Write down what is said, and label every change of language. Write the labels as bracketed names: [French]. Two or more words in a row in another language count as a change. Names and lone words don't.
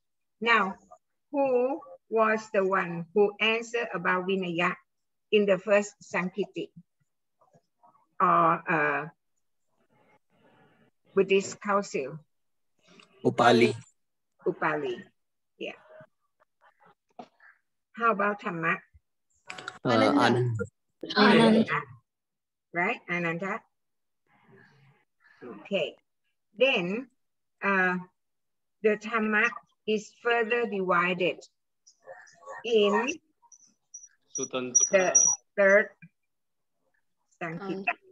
[English] Now, who was the one who answered about Vinaya in the first Sankiti or Buddhist council? Upali. Upali, yeah. How about Dhamma? Ananda. Ananda. Right, Ananda. Okay. Then the Dhamma is further divided in the third Sankita.